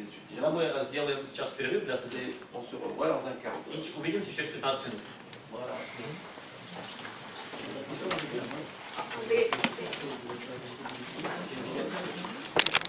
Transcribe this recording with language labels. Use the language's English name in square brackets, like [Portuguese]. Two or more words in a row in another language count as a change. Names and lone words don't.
[Russian] Тогда [French] étudiants. [Russian] мы сделаем сейчас перерыв для студентов. [French] Et on se revoit dans un quart d'heure. [Russian] И увидимся через 15 минут. [French] Voilà. [Russian] Андрей,